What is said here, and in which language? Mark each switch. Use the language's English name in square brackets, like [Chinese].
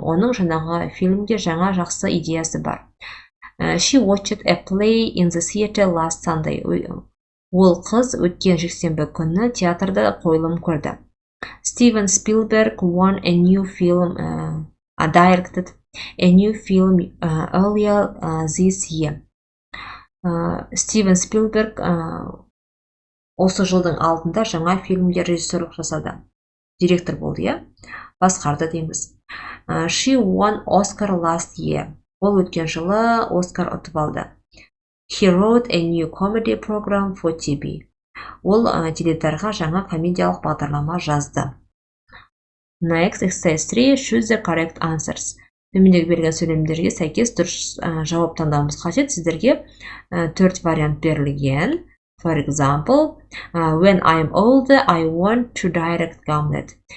[Kazakh] Оның жаңағы фильмге жаңа жақсы идеясы бар. [English] She watched a play in the theater last Sunday. [Kazakh] Ол қыз өткен жексенбі күні театрда қойылым көрді. [English] Steven Spielberg won a new film, directed a new film earlier this year. [Kazakh] Стивен Спилберг осы жылдың алдында жаңа фильмге режиссерлік жасады. Директор болды, басқарды дейміз. [English] She won Oscar last year. [Kazakh] Ол өткен жылы Оскар ұтып алды. [English] He wrote a new comedy program for TV. [Kazakh] Ол теледидарға жаңа комедиялық бағдарлама жазды. [English] Next, exercise 3. Choose the correct answers. [Kazakh] Төмендегі берілген сөйлемдерге сәйкес дұрыс жауап таңдауымыз қажет. Сіздерге 4 вариант берілген. [English] For example, when I'm older, I want to direct Hamlet.